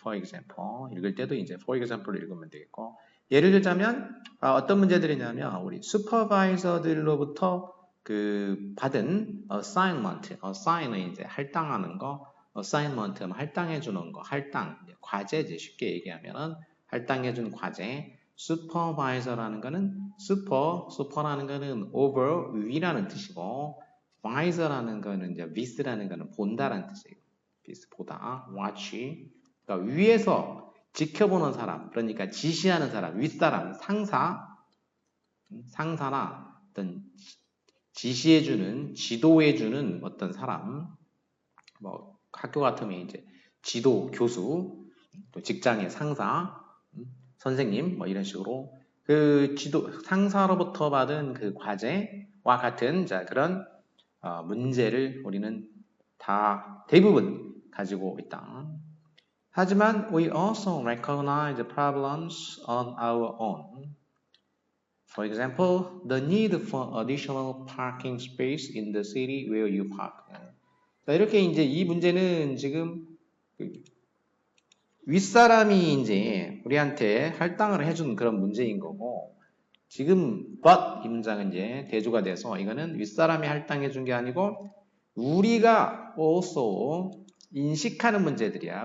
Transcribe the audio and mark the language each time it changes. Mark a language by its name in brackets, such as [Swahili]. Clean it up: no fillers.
[English] for example [Korean] 읽을 때도 이제 for example로 읽으면 되겠고 예를 들자면 어떤 문제들이냐면 우리 슈퍼바이저들로부터 그 받은 assign은 이제 할당하는 거, assignment는 할당해 주는 거, 할당 과제지 쉽게 얘기하면은 할당해 준 과제. 슈퍼바이저라는 거는 슈퍼라는 거는 over 위라는 뜻이고 visor라는 거는 이제 vis라는 거는 본다라는 뜻이에요. vis 보다, [English] watch. [Korean] 그러니까 위에서 지켜보는 사람, 그러니까 지시하는 사람, 윗사람, 상사나 어떤 지시해주는, 지도해주는 어떤 사람, 뭐 학교 같으면 이제 지도, 교수, 또 직장의 상사, 선생님, 뭐 이런 식으로 그 지도 상사로부터 받은 그 과제와 같은 자 그런 문제를 우리는 다 대부분 가지고 있다. 하지만 [English] we also recognize problems on our own. For example, the need for additional parking space in the city where you park. [Korean] 자, 이렇게 이제 이 문제는 지금 윗사람이 이제 우리한테 할당을 해준 그런 문제인 거고, 지금 but 이 문장은 이제 대조가 돼서 이거는 윗사람이 할당해 준 게 아니고 우리가 also 인식하는 문제들이야.